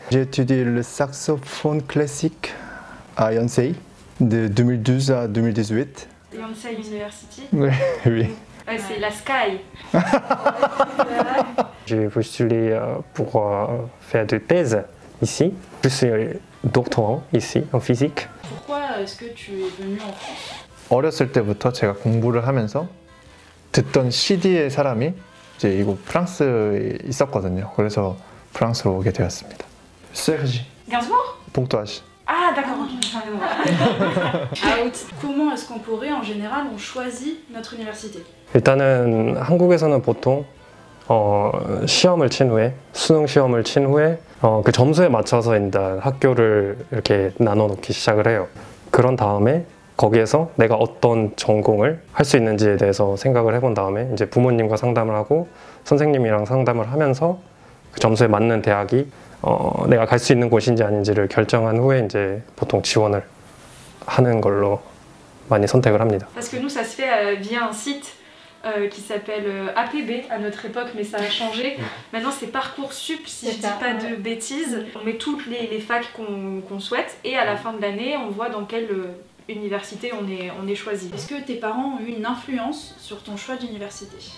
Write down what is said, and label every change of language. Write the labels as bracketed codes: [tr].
[fr] J'ai étudié le saxophone classique à Yonsei de 2012 à 2018. [en] Yonsei University. [fr] Oui. Ouais, c'est la Sky. J'ai postulé pour faire de thèse ici. Je suis doctorant ici en physique. Pourquoi est-ce que tu es venu en France? [ko] 어렸을 때부터 제가 공부를 하면서 듣던 CD의 사람이 이제 이곳 프랑스에 있었거든요. 그래서 프랑스로 오게 되었습니다. [fr] Sergi. Gainsbourg? Pontoise. Ah d'accord, Out. Comment est-ce qu'en Corée en général on choisit notre université? [ko] 일단은 한국에서는 보통 시험을 친 후에 수능 시험을 친 후에 그 점수에 맞춰서 일단 학교를 이렇게 나눠 놓기 시작을 해요. 그런 다음에 거기에서 내가 어떤 전공을 할 수 있는지에 대해서 생각을 해본 다음에 이제 부모님과 상담을 하고 선생님이랑 상담을 하면서 그 점수에 맞는 대학이 내가 갈 수 있는 곳인지 아닌지를 결정한 후에 이제 보통 지원을 하는 걸로 많이 선택을 합니다. [fr] Parce que nous ça se fait via un site qui s'appelle APB à notre époque, mais ça a changé. Maintenant c'est Parcoursup, si je dis pas de bêtises. On met toutes les facs qu'on souhaite et à la fin de l'année, on voit dans quelle université on est choisi. Est-ce que tes parents ont eu une influence sur ton choix d'université?